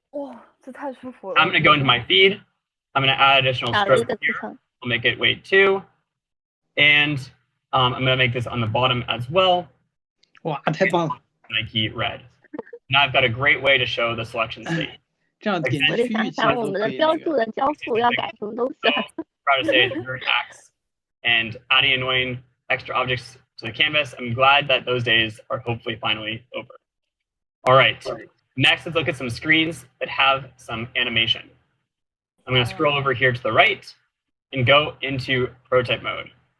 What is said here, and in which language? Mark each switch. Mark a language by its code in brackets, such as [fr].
[zh] 哇，这太舒服了。 [en] I'm going to go into my feed. I'm going to add additional strokes here. I'll make it weight 2. And I'm going to make this on the bottom as well. [zh] 哇，太棒了！ [en] Nike red. Now I've got a great way to show the selection state. [zh] 这样点击区域其实我们的标注的交付要改什么东西？ [en] Proud to say it's very axe and adding annoying extra objects to the canvas. I'm glad that those days are hopefully finally over. All right. Next, let's look at some screens that have some animation. I'm going to scroll over here to the right and go into prototype mode.